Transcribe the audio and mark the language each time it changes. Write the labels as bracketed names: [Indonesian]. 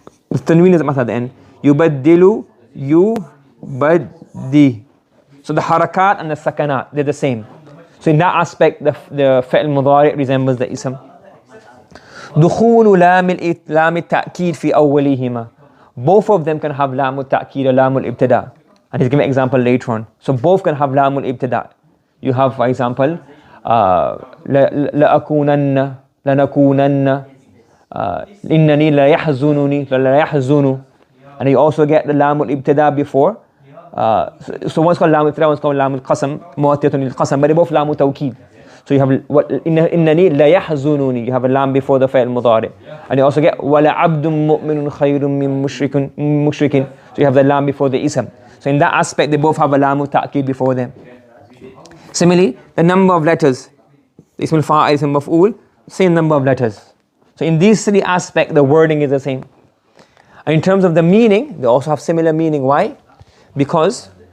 [English] The tanween is at the end. Yubaddilu, yubaddi. So the harakat and the sakanat, they're the same. So in that aspect, the fa'il mudari' resembles the ism. [Arabic] دخول لام التأكيد في أولهما. [English] Both of them can have لام التأكيد or لام الابتداء. And he's giving an example later on. So both can have لام الابتداء. You have, for example, [Arabic] لأكونن, لنكونن, إنني لا يحزنني, لا يحزن. [English] And you also get the لام الابتداء before. So one's called لام الابتداء, one's called لام القسم, [Arabic] مؤتية للقسم, [English] but they both لام توكيد. So you have [Arabic] إنني لا يحزنني, [English] you have a lam before the فعل مضارع. And you also get [Arabic] وَلَعَبْدٌ مُؤْمِنٌ خَيْرٌ مِّن مُشْرِكٍ. [English] So you have the lam before the ism. So in that aspect, they both have a lam ta'kid before them. Similarly, the number of letters, the ism al-fa'il, ism maf'ul, same number of letters. So in these three aspects, the wording is the same. And in terms of the meaning, they also have similar meaning. Why? Because